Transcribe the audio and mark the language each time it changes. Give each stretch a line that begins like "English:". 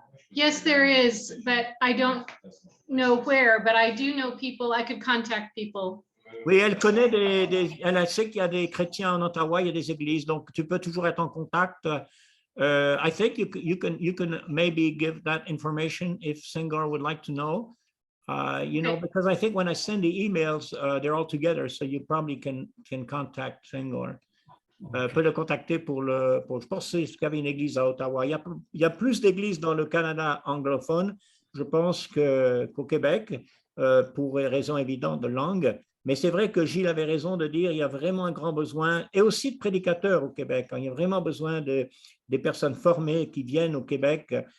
English: Yes, there is, but I don't know where, but I do know people, I could contact people.
French: Oui, elle connaît elle sait qu'il y a des chrétiens en Ottawa, il y a des églises, donc tu peux toujours être en contact.
English: I think you can maybe give that information if Senghor would like to know. You know, because I think when I send the emails, they're all together, so you probably can contact Senghor.
French: Peut le contacter pour je pense qu'il y avait une église à Ottawa. Il y a plus d'églises dans le Canada anglophone, je pense, qu'au Québec, pour des raisons évidentes de langue. Mais c'est vrai que Gilles avait raison de dire qu'il y a vraiment un grand besoin, et aussi de prédicateurs au Québec. Il y a vraiment besoin des personnes formées qui viennent au Québec